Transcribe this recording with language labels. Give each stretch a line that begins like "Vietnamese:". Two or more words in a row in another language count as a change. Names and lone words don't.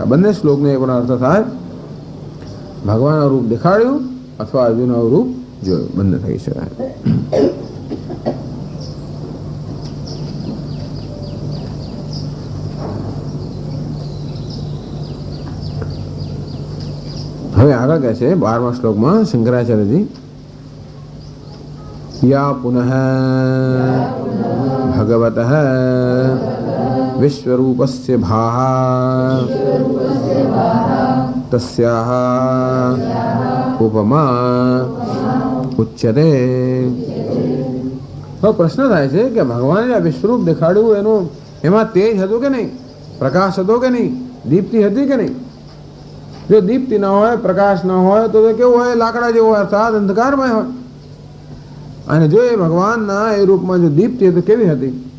Gujarati: બંને શ્લોકને એ પણ અર્થ થાય ભગવાન રૂપ દેખાડ્યું અથવા અર્જુન રૂપ જોયું બંને થઈ શકાય। હવે આગળ કહે છે 12મા શ્લોકમાં શંકરાચાર્યજી
Sanskrit: या पुनः भगवतः विश्वरूपस्य भाहा तस्याः उपमा
Gujarati: ઉચ્યતે. હવે પ્રશ્ન થાય છે કે ભગવાને આ વિશ્વરૂપ દેખાડ્યું એનું એમાં તેજ હતું કે નહીં, પ્રકાશ હતો કે નહીં, દીપ્તિ હતી કે નહીં? જો દીપ્તિ ના હોય, પ્રકાશ ના હોય તો કેવું હોય? લાકડા જેવો હોય, અર્થાત અંધકારમય હોય. અને જો એ ભગવાનના એ રૂપમાં જો દીપ્તિ હતી, કેવી હતી?